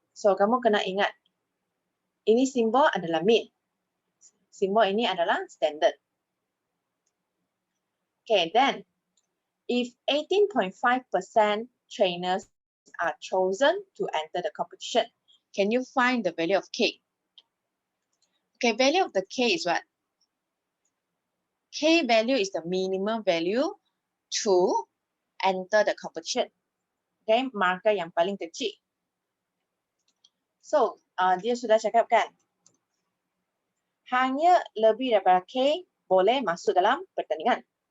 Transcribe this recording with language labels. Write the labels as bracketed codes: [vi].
[ms] So kamu kena ingat, ini simbol adalah mean. Simbol ini adalah standard. [en] Okay, then if 18.5% trainers are chosen to enter the competition, can you find the value of K? Okay, value of the K is what? K value is the minimum value to enter the competition. [ms] Okay, markah yang paling kecil. So, dia sudah cakap kan, hanya lebih daripada K boleh masuk dalam pertandingan.